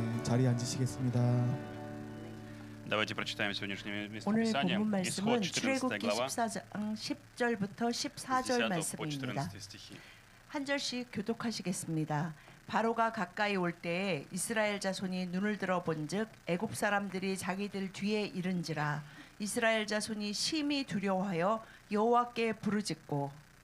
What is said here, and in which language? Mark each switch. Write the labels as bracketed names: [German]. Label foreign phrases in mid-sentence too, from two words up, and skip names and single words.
[Korean] 자리에 앉으시겠습니다. [Russian] Давайте прочитаем сегодняшнее [Korean] 오늘 [Russian] местописание. [Korean] 본문 [Russian] Исход [Korean] 말씀은 [Russian] 14 [Korean] 출애굽기 [Russian] глава, [Korean] 14장 10절부터 [Russian] с [Korean] 14절 [Russian] 10 по [Korean] 말씀입니다. [Russian] 14 стихи. [Korean] 한 절씩 교독하시겠습니다. 바로가 가까이 올 때에 이스라엘 자손이 눈을 들어 본즉 애굽 사람들이 자기들 뒤에 이른지라 이스라엘 자손이 심히 두려워하여 여호와께 부르짖고